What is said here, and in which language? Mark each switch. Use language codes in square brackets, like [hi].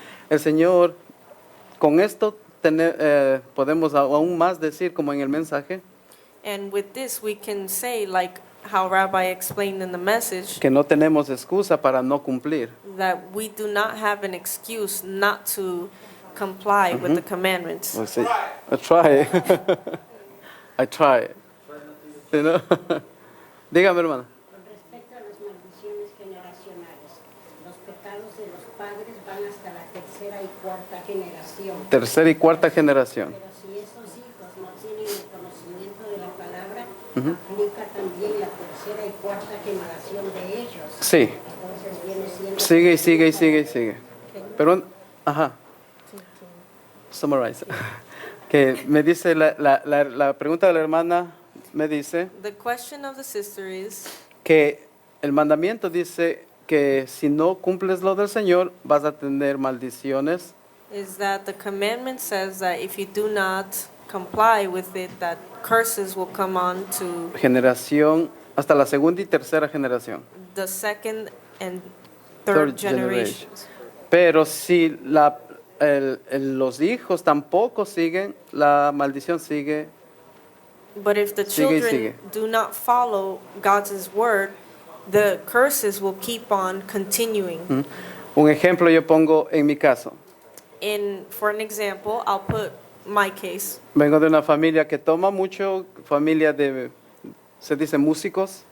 [es] El Señor, con esto podemos aún más decir como en el mensaje, [en] And with this, we can say, like how Rabbi explained in the message, [es] que no tenemos excusa para no cumplir. [en] that we do not have an excuse not to comply with the commandments. Well, see, I try. I try. You know? [es] Dígame, hermana. Con respecto a las maldiciones generacionales, los pecados de los padres van hasta la tercera y cuarta generación. Tercera y cuarta generación. Pero si esos hijos no tienen el conocimiento de la palabra, aplica también la tercera y cuarta generación de ellos. Sí. Entonces viene siendo... Sigue y sigue y sigue y sigue. Pero, ajá. Summarize. Que me dice, la pregunta de la hermana me dice [en] The question of the sister is, [es] que el mandamiento dice que si no cumples lo del Señor vas a tener maldiciones. [en] that the commandment says that if you do not comply with it, that curses will come on to [es] Generación hasta la segunda y tercera generación. [en] the second and third generations. [es] Pero si los hijos tampoco siguen, la maldición sigue. [en] But if the [es] Sigue y [en] children [es] sigue. [en] do not follow God's word, the curses will keep on continuing. [es] Un ejemplo yo pongo en mi caso. [en] For an example, I'll put my case. [es] Vengo de una familia que toma mucho, familia de, se dice músicos.